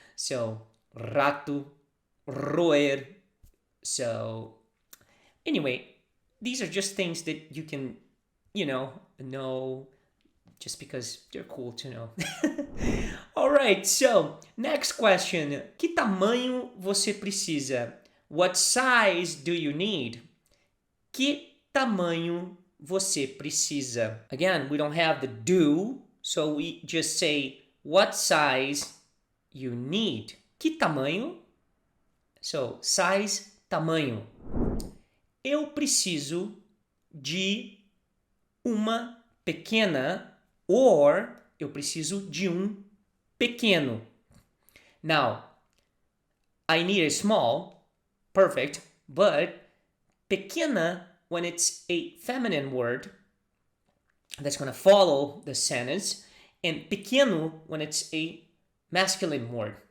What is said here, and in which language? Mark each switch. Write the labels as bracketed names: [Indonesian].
[English] So, rato, roer. So, anyway, these are just things that you can, know just because they're cool to know. All right, so next question. [Portuguese] Que tamanho você precisa? [English] What size do you need? [Portuguese] Que tamanho você precisa? [English] Again, we don't have the do, so we just say what size you need. [Portuguese] Que tamanho? [English] So, size, [Portuguese] tamanho. Eu preciso de uma pequena, or eu preciso de pequeno. [English] Now, I need a small, perfect, but pequena, when it's a feminine word, that's going to follow the sentence, and pequeno, when it's a masculine word.